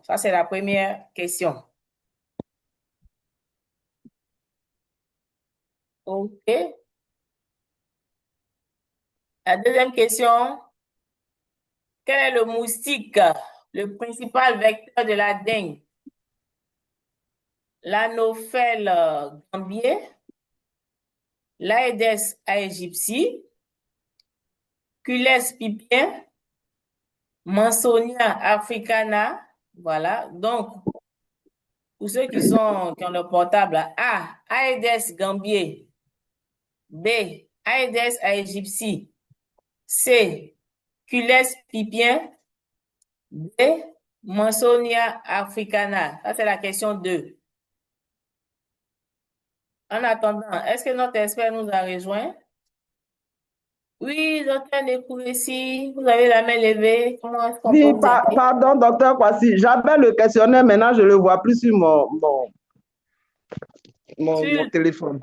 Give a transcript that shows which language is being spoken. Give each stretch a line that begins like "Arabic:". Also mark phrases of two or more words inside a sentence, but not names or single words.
French: Ça, c'est la première question. OK. La deuxième question. Quel est le moustique, le principal vecteur de la dengue? L'Anophèle gambier, l'Aedes aegypti, Culex pipien, Mansonia africana. Voilà. Donc, pour ceux qui ont le portable, A, Aedes gambier. B, Aedes aegypti. C, Culex pipien. D, Mansonia africana. Ça, c'est la question 2. En attendant, est-ce que notre expert nous a rejoint? Oui, docteur Nekouressi, vous avez la main levée. Comment est-ce qu'on peut vous aider? Pardon, docteur Kwasi. J'avais le questionnaire, maintenant je ne le vois plus sur mon téléphone.